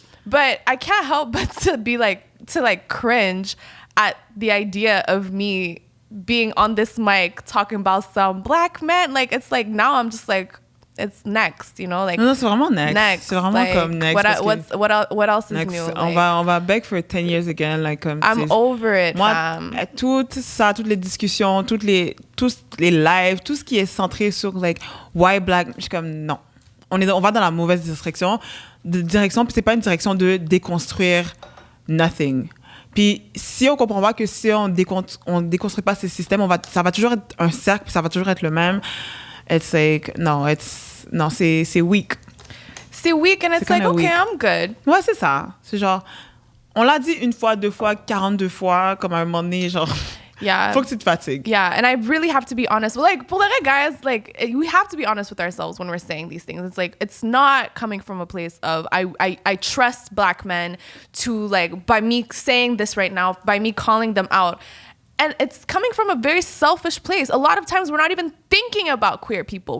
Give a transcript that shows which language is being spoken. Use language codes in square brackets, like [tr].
[en] But I can't help but to cringe at the idea of me being on this mic talking about some Black men. Like it's like now I'm just like, it's next, you know, like [fr] non, c'est vraiment next. C'est vraiment [en] like, [fr] comme next. [en] What else is next, new? [fr] on va [en] beg for 10 years again. [fr] Like, comme, [en] I'm over it, [fr] moi, [en] fam. [fr] Tout ça, toutes les discussions, tous les lives, tout ce qui est centré sur like [en] why Black, [fr] je suis comme non. On va dans la mauvaise direction, puis c'est pas une direction de déconstruire [en] nothing. [fr] Puis si on comprend pas que si on déconstruit pas ces systèmes, ça va toujours être un cercle, puis ça va toujours être le même. [en] It's like [fr] c'est weak. C'est weak, [en] and it's like, okay, weak. I'm good. [fr] Ouais, c'est ça. C'est genre, on l'a dit 1 fois, 2 fois, 42 fois, comme à un moment donné, genre. [en] Yeah. [fr] Faut que tu te fatigues. [en] Yeah, and I really have to be honest. Like, [fr] pour les guys, [en] like, we have to be honest with ourselves when we're saying these things. It's like, it's not coming from a place of, I trust Black men to, like, by me saying this right now, by me calling them out. And it's coming from a very selfish place. A lot of times we're not even thinking about queer people.